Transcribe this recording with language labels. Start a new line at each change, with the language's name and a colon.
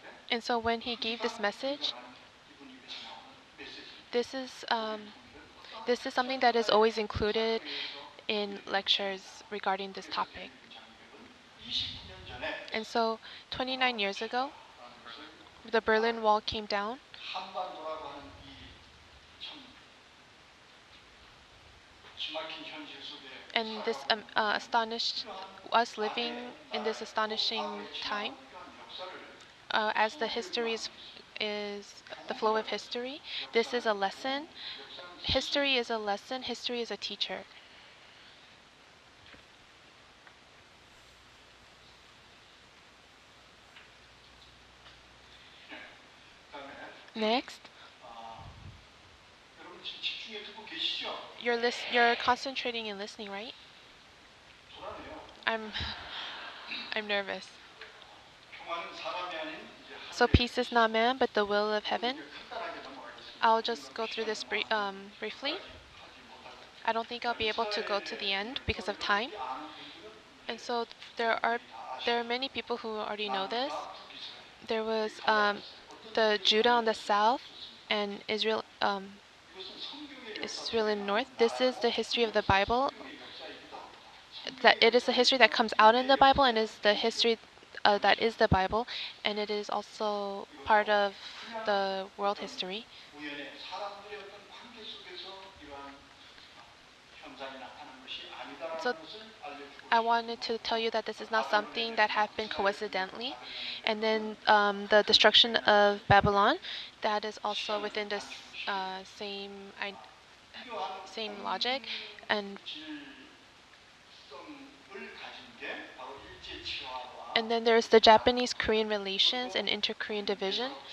English: And so when he gave this message, this is something that is always included in lectures regarding this topic. And so 29 years ago, the Berlin Wall came down,
Korean: 한반도라고 하는 이참 기막힌 현실 속에
English: and this astonished us living in this astonishing time, as the history is the flow of history. This is a lesson. History is a lesson. History is a teacher. Next,
Korean: 여러분 지금 집중해 듣고 계시죠?
English: you're concentrating and listening, right?
Korean: 불안해요.
English: I'm nervous.
Korean: 평화는 사람이 아닌 이제
English: So peace is not man, but the will of heaven.
Korean: 간단하게 넘어가겠습니다.
English: I'll just go through this briefly. I don't think I'll be able to go to the end because of time. And so there are many people who already know this. There was the Judah on the south and Israel in the north. This is the history of the Bible. That it is the history that comes out in the Bible, and is the history that is the Bible, and it is also part of the world history.
Korean: 우연의 사람들의 어떤 관계 속에서 이러한 현상이 나타난 것이 아니다라는
English: So
Korean: 것을 알려주고
English: I wanted to tell you that this is not something that happened coincidentally. And then the destruction of Babylon, that is also within this same logic. And then there's the Japanese-Korean relations and inter-Korean division.